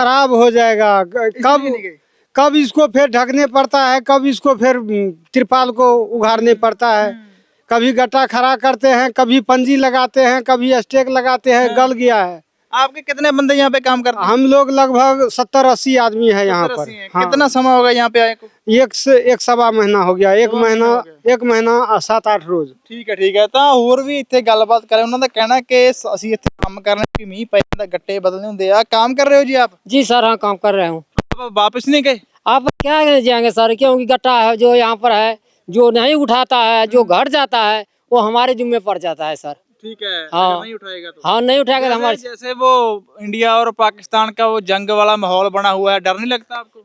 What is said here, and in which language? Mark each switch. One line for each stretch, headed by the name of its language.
Hindi: खराब हो जाएगा कब इसको फिर ढकने पड़ता है, कब इसको फिर तिरपाल को उघाड़ने पड़ता है। कभी गट्टा खड़ा करते हैं, कभी पंजी लगाते हैं, कभी स्टेक लगाते हैं। गल गया है। आपके कितने बंदे यहाँ पे काम करते हैं? हम लोग लगभग 70-80 आदमी है यहाँ पर। हाँ। कितना समय होगा यहाँ पे आए को? एक सवा महीना हो गया। एक महीना 7-8 रोज। ठीक है।
Punjabi: ਤਾਂ ਹੋਰ ਵੀ ਇੱਥੇ ਗੱਲਬਾਤ ਕਰੇ, ਉਹਨਾਂ ਦਾ ਕਹਿਣਾ ਕਿ ਅਸੀਂ ਇੱਥੇ ਕੰਮ ਕਰਨਾ ਕਿ ਮੀਂਹ ਪੈ ਜਾਂਦਾ, ਗੱਟੇ ਬਦਲਨੇ ਹੁੰਦੇ ਆ।
Hindi: काम कर रहे हो जी आप? जी सर, हाँ काम कर रहे हूँ। आप वापस नहीं गए? आप क्या जाएंगे सर, क्योंकि गट्टा है जो यहाँ पर है, जो नहीं उठाता है, जो घट जाता है, वो हमारे जिम्मे पड़ जाता है सर। ठीक है। हाँ। नहीं उठाएगा तो? हाँ नहीं उठाएगा तो हमारे। जैसे वो इंडिया और पाकिस्तान का वो जंग वाला माहौल बना हुआ है, डर नहीं लगता आपको?